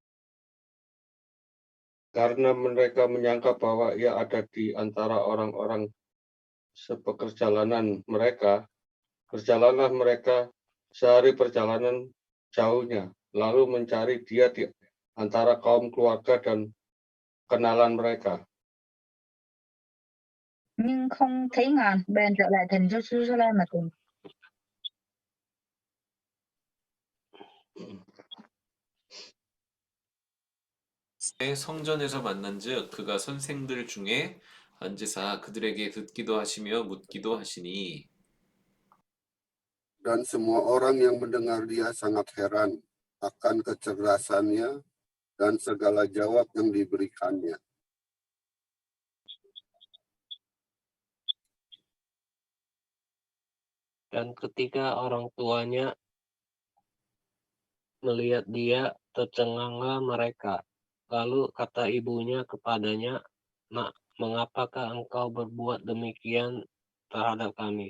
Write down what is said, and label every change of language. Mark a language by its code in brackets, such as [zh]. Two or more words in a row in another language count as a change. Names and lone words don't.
[id] Karena mereka menyangka bahwa ia ada di antara orang-orang sepekerjalanan mereka, berjalanlah mereka sehari perjalanan jauhnya, lalu mencari dia di antara kaum keluarga dan kenalan mereka. [vi] Nhưng không thấy Ngài, bèn trở lại thành Jerusalem mà tìm. [ko] 성전에서 만난즉 그가 선생들 중에 앉으사 그들에게 듣기도 하시며 묻기도 하시니 [id] Dan semua orang yang mendengar dia sangat heran akan kecerdasannya dan segala jawab yang diberikannya. Dan ketika orang tuanya melihat dia, tercenganglah mereka, Lalu kata ibunya kepadanya, "Nak, mengapakah engkau berbuat demikian terhadap kami?